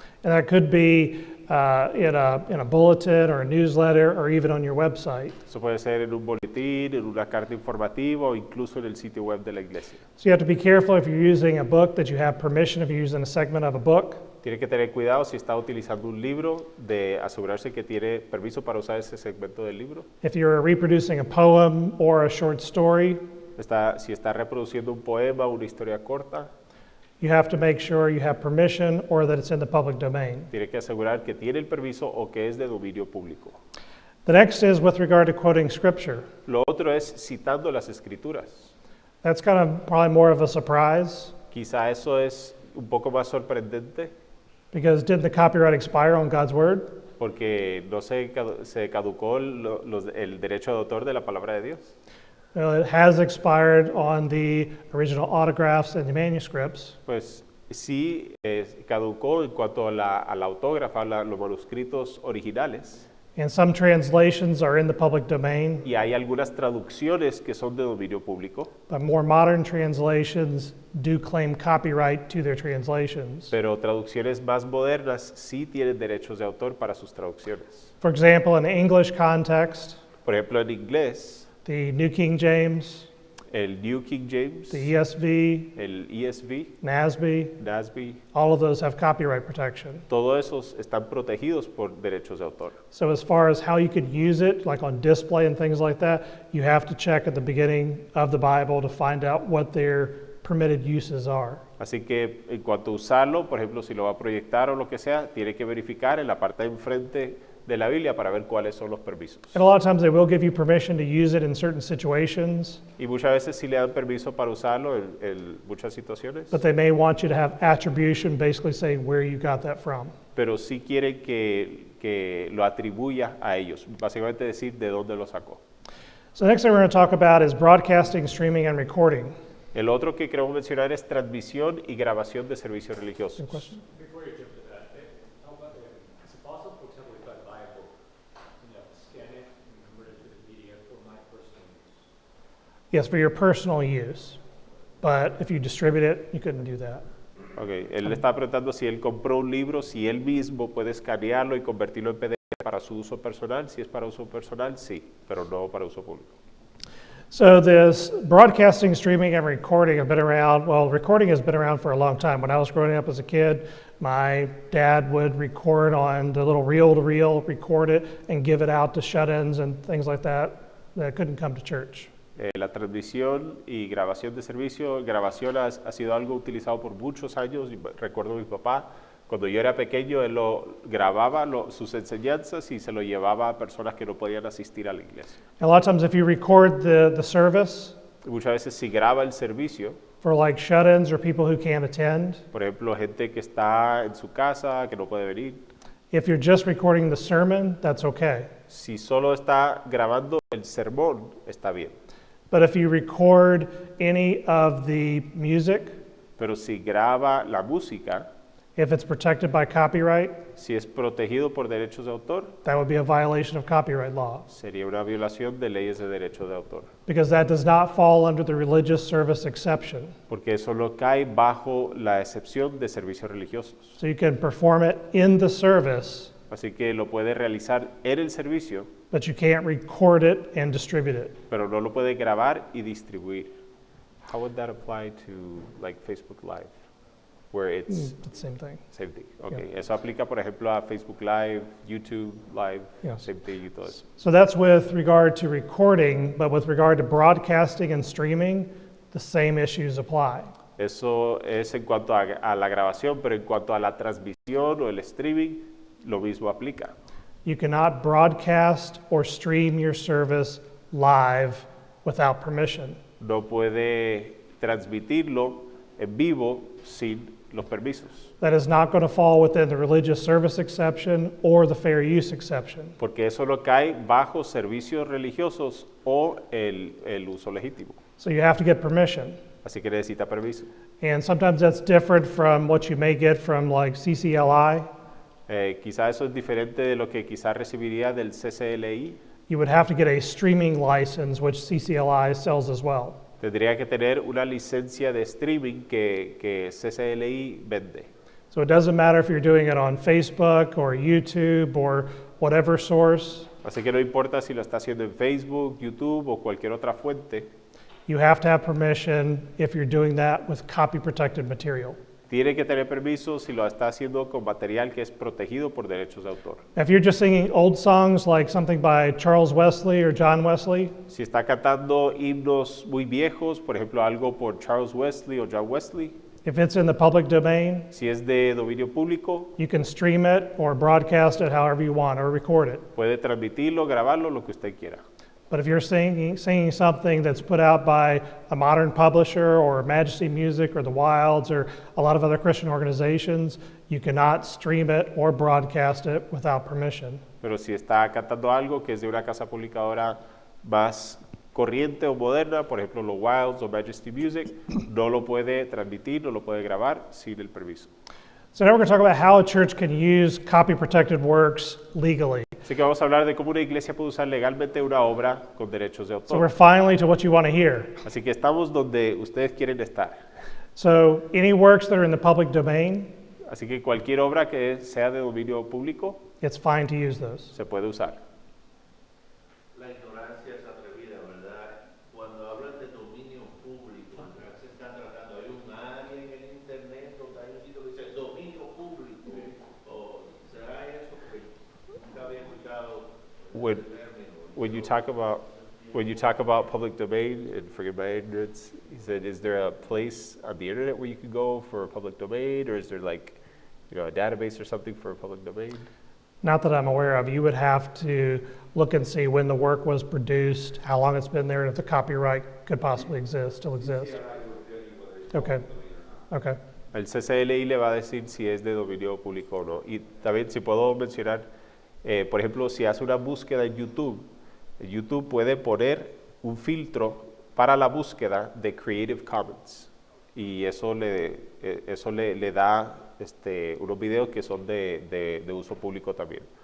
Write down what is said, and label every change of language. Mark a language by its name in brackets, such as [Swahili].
[English] And that could be in a bulletin or a newsletter or even on your website. [Spanish] Eso puede ser en un boletín, en una carta informativa o incluso en el sitio web de la iglesia. [English] So you have to be careful if you're using a book that you have permission, if you're using a segment of a book. [Spanish] Tiene que tener cuidado si está utilizando un libro, de asegurarse que tiene permiso para usar ese segmento del libro. [English] If you're reproducing a poem or a short story, [Spanish] Si está reproduciendo un poema o una historia corta, [English] you have to make sure you have permission or that it's in the public domain. [Spanish] tiene que asegurar que tiene el permiso o que es de dominio público. [English] The next is with regard to quoting scripture. [Spanish] Lo otro es citando las escrituras. [English] That's kind of probably more of a surprise [Spanish] Quizá eso es un poco más sorprendente, [English] because didn't the copyright expire on God's word? [Spanish] porque no se caducó el derecho de autor de la palabra de Dios. [English] Well, it has expired on the original autographs and the manuscripts. [Spanish] Pues sí, caducó en cuanto a la autógrafa, los manuscritos originales. [English] And some translations are in the public domain, [Spanish] Y hay algunas traducciones que son de dominio público, [English] but more modern translations do claim copyright to their translations. [Spanish] pero traducciones más modernas sí tienen derechos de autor para sus traducciones. [English] For example, in the English context, [Spanish] Por ejemplo, en inglés, [English] the New King James, [Spanish] el New King James, [English] the ESV, [Spanish] el ESV, [English] NASB, all of those have copyright protection. [Spanish] todos esos están protegidos por derechos de autor. [English] So as far as how you could use it, like on display and things like that, you have to check at the beginning of the Bible to find out what their permitted uses are. [Spanish] Así que en cuanto a usarlo, por ejemplo, si lo va a proyectar o lo que sea, tiene que verificar en la parte de enfrente de la Biblia para ver cuáles son los permisos. [English] And a lot of times they will give you permission to use it in certain situations, [Spanish] Y muchas veces sí le dan permiso para usarlo en muchas situaciones, [English] but they may want you to have attribution, basically saying where you got that from. [Spanish] pero sí quieren que lo atribuya a ellos, básicamente decir de dónde lo sacó. [English] So the next thing we're going to talk about is broadcasting, streaming, and recording. [Spanish] El otro que queremos mencionar es transmisión y grabación de servicios religiosos. [English] Any questions? Before you jump to that, how about, is it possible, for example, if I buy a book, scan it and convert it to the PDF for my personal use? Yes, for your personal use. But if you distribute it, you couldn't do that. Okay. [Spanish] Él le está preguntando si él compró un libro, si él mismo puede escanearlo y convertirlo en PDF para su uso personal. Si es para uso personal, sí, pero no para uso público. [English] So this broadcasting, streaming, and recording have been around, well, recording has been around for a long time. When I was growing up as a kid, my dad would record on the little reel-to-reel, record it, and give it out to shut-ins and things like that couldn't come to church. [Spanish] La transmisión y grabación de servicio, grabación ha sido algo utilizado por muchos años. Y recuerdo a mi papá, cuando yo era pequeño, él lo grababa sus enseñanzas y se lo llevaba a personas que no podían asistir a la iglesia. [English] A lot of times if you record the service, [Spanish] Muchas veces si graba el servicio, [English] for like shut-ins or people who can't attend, [Spanish] por ejemplo, gente que está en su casa, que no puede venir, [English] if you're just recording the sermon, that's okay. [Spanish] si solo está grabando el sermón, está bien. [English] But if you record any of the music, [Spanish] Pero si graba la música, [English] if it's protected by copyright, [Spanish] si es protegido por derechos de autor, [English] that would be a violation of copyright law, [Spanish] sería una violación de leyes de derechos de autor. [English] because that does not fall under the religious service exception. [Spanish] Porque eso no cae bajo la excepción de servicios religiosos. [English] So you can perform it in the service, [Spanish] Así que lo puede realizar en el servicio, [English] but you can't record it and distribute it. [Spanish] pero no lo puede grabar y distribuir. [English] How would that apply to like Facebook Live, where it's It's the same thing. same thing? [Spanish] Okay, eso aplica por ejemplo a Facebook Live, YouTube Live, [English] Yes. same thing [Spanish] y todo eso. [English] So that's with regard to recording, but with regard to broadcasting and streaming, the same issues apply. [Spanish] Eso es en cuanto a la grabación, pero en cuanto a la transmisión o el streaming, lo mismo aplica. [English] You cannot broadcast or stream your service live without permission. [Spanish] No puede transmitirlo en vivo sin los permisos, [English] That is not going to fall within the religious service exception or the fair use exception. [Spanish] porque eso no cae bajo servicios religiosos o el uso legítimo. [English] So you have to get permission. [Spanish] Así que necesita permiso. [English] And sometimes that's different from what you may get from like CCLI. [Spanish] Quizá eso es diferente de lo que quizá recibiría del CCLI. [English] You would have to get a streaming license, which CCLI sells as well. [Spanish] Tendría que tener una licencia de streaming que CCLI vende. [English] So it doesn't matter if you're doing it on Facebook or YouTube or whatever source. [Spanish] Así que no importa si lo está haciendo en Facebook, YouTube o cualquier otra fuente, [English] You have to have permission if you're doing that with copy protected material. [Spanish] tiene que tener permiso si lo está haciendo con material que es protegido por derechos de autor. [English] If you're just singing old songs like something by Charles Wesley or John Wesley, [Spanish] Si está cantando himnos muy viejos, por ejemplo algo por Charles Wesley o John Wesley, [English] if it's in the public domain, [Spanish] si es de dominio público, [English] you can stream it or broadcast it however you want or record it. [Spanish] puede transmitirlo, grabarlo, lo que usted quiera. [English] But if you're singing something that's put out by a modern publisher or Majesty Music or the Wilds or a lot of other Christian organizations, You cannot stream it or broadcast it without permission. [Spanish] Pero si está cantando algo que es de una casa publicadora más corriente o moderna, por ejemplo los Wilds o Majesty Music, no lo puede transmitir, no lo puede grabar sin el permiso. [English] So now we're going to talk about how a church can use copy-protected works legally. [Spanish] Así que vamos a hablar de cómo una iglesia puede usar legalmente una obra con derechos de [English] So we're [Spanish] autor. [English] finally to what you want to hear. [Spanish] Así que estamos donde ustedes quieren estar. [English] So any works that are in the public domain, [Spanish] Así que cualquier obra que sea de dominio público [English] it's fine to use those. [Spanish] se puede usar. La ignorancia es atrevida, ¿verdad? Cuando hablan de dominio público, ¿verdad? Se está tratando, hay un área en el internet donde hay un sitio que dice dominio público. ¿O será eso? Porque nunca había escuchado [English] When, [Spanish] ese término. [English] when you talk about public domain, and forgive my ignorance, he said, is there a place on the internet where you can go for a public domain, or is there like, you know, a database or something for a public domain? Not that I'm aware of. You would have to look and see when the work was produced, how long it's been there, and if the copyright could possibly exist, still exist. Okay. Okay. [Spanish] El CCLI le va a decir si es de dominio público o no. Y también si puedo mencionar, por ejemplo, si hace una búsqueda en YouTube, YouTube puede poner un filtro para la búsqueda de Creative Commons. Y eso le da unos videos que son de uso público también.